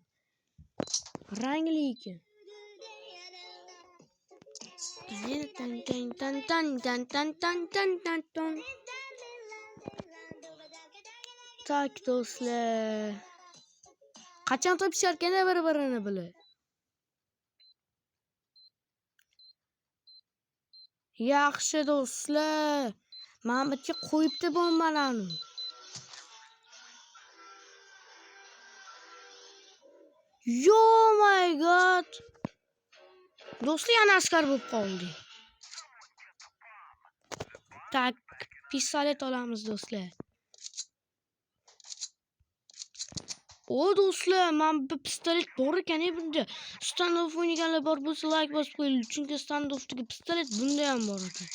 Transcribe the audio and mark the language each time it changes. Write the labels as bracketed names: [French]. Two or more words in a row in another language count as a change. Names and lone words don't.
[Uzbek] Rangli ekan. Tak, do'stlar. Qachon topishar ekan bir-birini bilib? Yaxshi do'stlar. Men bitta qo'yibdi bombalarni. [English] Yo my god. [Uzbek] Do'stlar, yana askar bo'lib qoldi. Tak, pistolet olamiz do'stlar. O do'stlar, men bir pistolet bor ekan bunda. Standoff o'ynaganlar bor bo'lsa like bosib qo'ying, chunki standoffdagi pistolet bunda ham bor ekan.